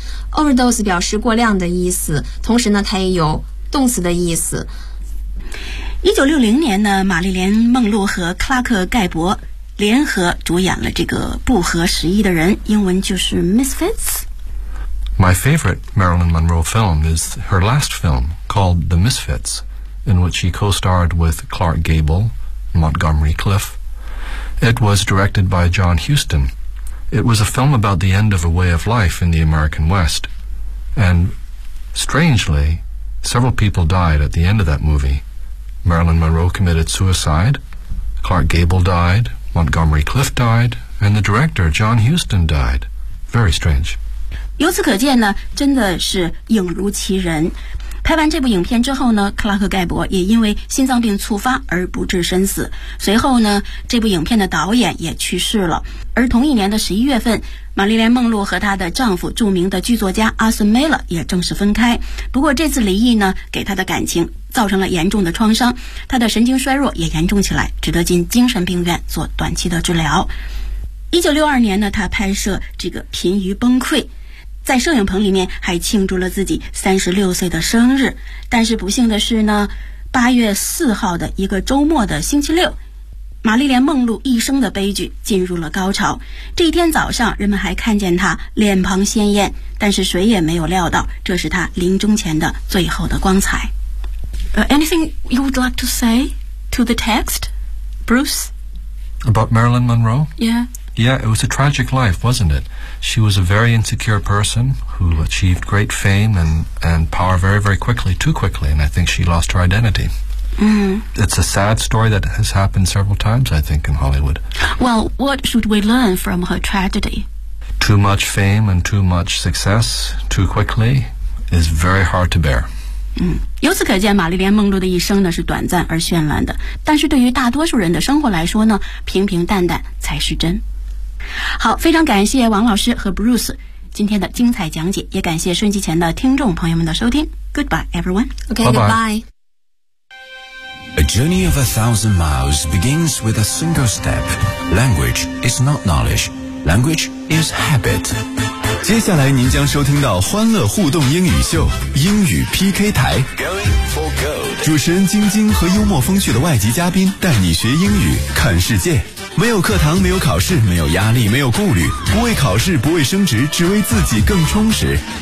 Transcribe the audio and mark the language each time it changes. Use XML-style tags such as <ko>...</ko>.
<zh>Overdose 表示过量的意思，同时呢它也有动词的意思。 1960年呢，玛丽莲梦露和克拉克盖博联合主演了这个不合时宜的人，英文就是 Misfits。</zh> <en>My favorite Marilyn Monroe film is her last film called The Misfits，in which she co-starred with Clark Gable, Montgomery Clift. It was directed by John Huston. It was a film about the end of a way of life in the American West. And strangely, several people died at the end of that movie. Marilyn Monroe committed suicide, Clark Gable died, Montgomery Clift died, and the director, John Huston, died. Very strange.</en> <zh>由此可见呢，真的是影如其人。拍完这部影片之后呢，克拉克盖博也因为心脏病猝发而不治身死。随后呢，这部影片的导演也去世了。而同一年的11月份，玛丽莲梦露和她的丈夫著名的剧作家阿斯梅勒也正式分开。不过这次离异呢，给她的感情造成了严重的创伤，她的神经衰弱也严重起来，只得进精神病院做短期的治疗。 1962年呢，她拍摄这个《濒于崩溃》，在摄影棚里面还庆祝了自己36岁的生日。但是不幸的是呢，8月4号的一个周末的星期六，玛丽莲梦露一生的悲剧进入了高潮。这一天早上，人们还看见她脸庞鲜艳，但是谁也没有料到这是她临终前的最后的光彩。</zh> <en>Anything you would like to say to the text, Bruce? About Marilyn Monroe? Yeah, it was a tragic life, wasn't it? She was a very insecure person who achieved great fame and power very, very quickly, too quickly, and I think she lost her identity. It's a sad story that has happened several times, I think, in Hollywood. Well, what should we learn from her tragedy? Too much fame and too much success too quickly is very hard to bear.</en> <zh>由此可见玛丽莲梦露的一生呢是短暂而绚烂的，但是对于大多数人的生活来说呢，平平淡淡才是真。好，非常感谢王老师和 Bruce 今天的精彩讲解，也感谢收音机前的听众朋友们的收听。</zh> <en>Goodbye everyone. Okay, bye-bye. Goodbye. A journey of 1,000 miles begins with a single step. Language is not knowledge. Language is habit.</en> <zh>接下来您将收听到欢乐互动英语秀英语 PK 台。主持人晶晶和幽默风趣的外籍嘉宾带你学英语看世界。没有课堂，没有考试，没有压力，没有顾虑，不为考试，不为升职，只为自己更充实。</zh>